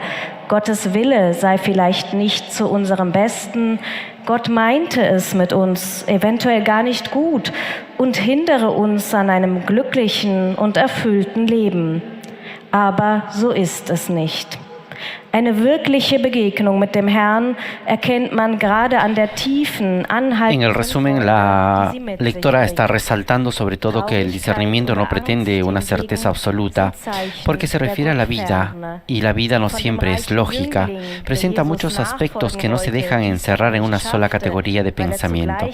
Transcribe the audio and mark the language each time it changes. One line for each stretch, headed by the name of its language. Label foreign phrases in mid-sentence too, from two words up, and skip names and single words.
German: Gottes Wille sei vielleicht nicht zu unserem Besten, Gott meinte es mit uns eventuell gar nicht gut und hindere uns an einem glücklichen und erfüllten Leben. Aber so ist es nicht. Eine wirkliche Begegnung mit dem Herrn erkennt man gerade an der tiefen, anhaltenden.
Spanish: En el resumen, la lectora está resaltando sobre todo que el discernimiento no pretende una certeza absoluta, porque se refiere a la vida, y la vida no siempre es lógica. Presenta muchos aspectos que no se dejan encerrar en una sola categoría de pensamiento.